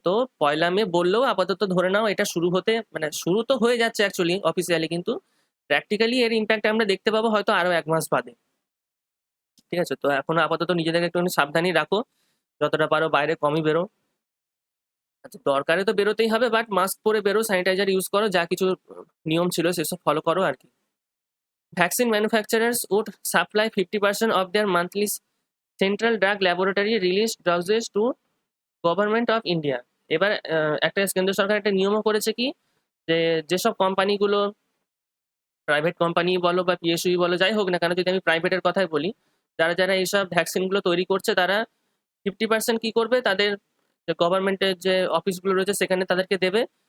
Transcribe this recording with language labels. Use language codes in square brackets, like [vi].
[bn] তো 1 মে বললেও আপাতত ধরে নাও এটা শুরু হতে, মানে শুরু তো হয়ে যাচ্ছে অ্যাকচুয়ালি অফিসিয়ালি, কিন্তু প্র্যাকটিক্যালি এর ইম্প্যাক্ট আমরা দেখতে পাবো হয়তো আরো 1 মাস বাদে। ঠিক আছে, তো এখনো আপাতত নিজেদেরকে একটু সাবধানই রাখো, যতটা পারো বাইরে কমই বেরো। আচ্ছা, দরকারে তো বেরোতেই হবে, বাট মাস্ক পরে বেরো, স্যানিটাইজার ইউজ করো, যা কিছু নিয়ম ছিল সেসব ফলো করো আর কি। [en] Vaccine manufacturers would supply 50% of their monthly Central Drug Laboratory released doses to government of India. [bn] এবার একটা কেন্দ্র সরকার একটা নিয়মও করেছে কি, যে যেসব কোম্পানিগুলো প্রাইভেট কোম্পানি বলো বা পিএসইউ বলো, যাই হোক না কেন, যদি আমি প্রাইভেটের কথাই বলি, যারা যারা এইসব ভ্যাকসিনগুলো তৈরি করছে তারা 50% কি করবে, তাদের গভর্নমেন্টের যে অফিসগুলো রয়েছে সেখানে তাদেরকে দেবে।